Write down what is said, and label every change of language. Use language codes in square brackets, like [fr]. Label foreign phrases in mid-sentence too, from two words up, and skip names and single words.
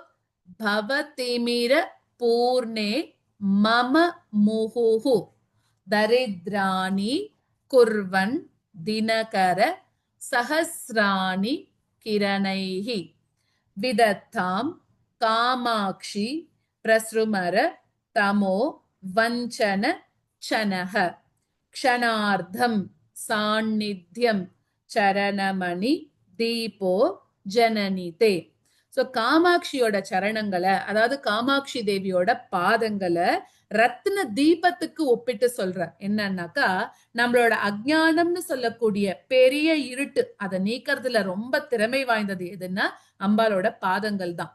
[sa] भवतिमिर पूर्णे मम मुहुः दरिद्राणि कुर्वन् दिनकर सहस्राणि किरणैः विदत्तां कामाक्षि प्रसृमर तमो वञ्चन चनः क्षणार्धं सान्निध्यं चरणमणि दीपो जननि ते. [ta] சோ காமாட்சியோட சரணங்களை, அதாவது காமாட்சி தேவியோட பாதங்களை ரத்ன தீபத்துக்கு ஒப்பிட்டு சொல்ற. என்னன்னாக்கா நம்மளோட அஜ்ஞானம்னு சொல்லக்கூடிய பெரிய இருட்டு அதை நீக்கிறதுல ரொம்ப திறமை வாய்ந்தது எதுன்னா அம்பாலோட பாதங்கள் தான்.